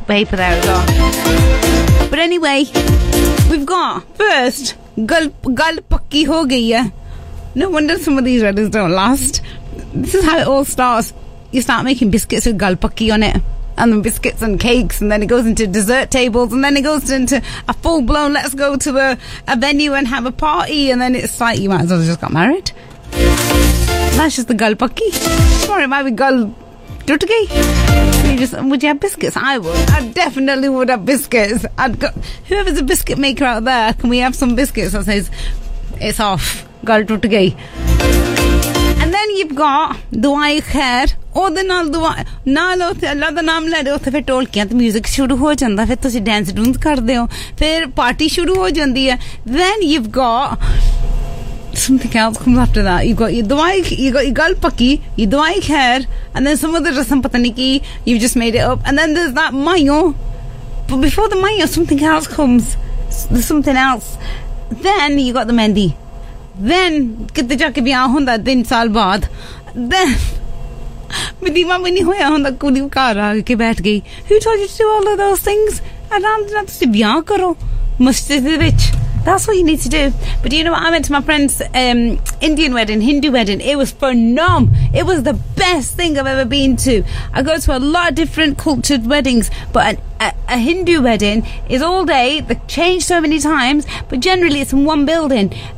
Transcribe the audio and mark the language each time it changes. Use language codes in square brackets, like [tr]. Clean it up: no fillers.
[en] paper there as well. But anyway, we've got first [pa] ਗੱਲ ਪੱਕੀ ਹੋ ਗਈ ਹੈ. [en] No wonder some of these letters don't last. This is how it all starts. You start making biscuits with gal pakki on it, and then biscuits and cakes, and then it goes into dessert tables, and then it goes into a full blown let's go to a venue and have a party, and then it's like you might as well have just got married. That's just the gal pakki. Sorry, it might be gal dutki. Would you have biscuits? I would. I definitely would have biscuits. Whoever's a biscuit maker out there, can we have some biscuits that says it's off? Gal dutki. And then you've got duai khair. Oh, the [pa] ਨਾਲ ਦੁਆਈ. ਨਾਲ ਓਥੇ ਅੱਲ੍ਹਾ ਦਾ ਨਾਮ ਲੈ ਓਥੇ ਫਿਰ ਢੋਲਕੀਆਂ ਤੇ music ਸ਼ੁਰੂ ਹੋ ਜਾਂਦਾ. ਫਿਰ ਤੁਸੀ ਡਾਂਸ ਡਾਂਸ ਕਰਦੇ ਹੋ. ਫਿਰ ਪਾਰਟੀ ਸ਼ੁਰੂ ਹੋ ਜਾਂਦੀ ਹੈ. [en] Then you've got something else comes after that. You've got your ਦੁਆਈ, you've got your ਗੱਲ ਪੱਕੀ, your ਦੁਆਈ ਖ਼ੈਰ, and then some other [pa] ਰਸਮ ਪਤਾ ਨਹੀਂ ਕੀ, [en] you've just made it up. And then there's that mayo. But before the mayo, something else comes. There's something else. Then you got the mehndi. [pa] Then, ਕਿੱਤੇ ਜਾਕੇ ਵਿਆਹ ਹੁੰਦਾ ਦਿਨ ਸਾਲ ਬਾਅਦ. Then, ਮਹਿੰਦੀਵਾ ਭੀ ਨਹੀਂ ਹੋਇਆ ਹੁੰਦਾ ਕੁੜੀ ਘਰ ਆਕੇ ਬੈਠ ਗਈ. [en] Who told you to do all of those things? [pa] ਆਰਾਮ ਨਾ ਤੁਸੀ ਵਿਆਹ ਕਰੋ. ਮਸਜਿਦ ਵਿਚ. [en] That's what you need to do. But do you know what? I went to my friend's Indian wedding, Hindu wedding. It was phenomenal. It was the best thing I've ever been to. I go to a lot of different cultured weddings, but a Hindu wedding is all day. They change so many times, but generally it's in one building.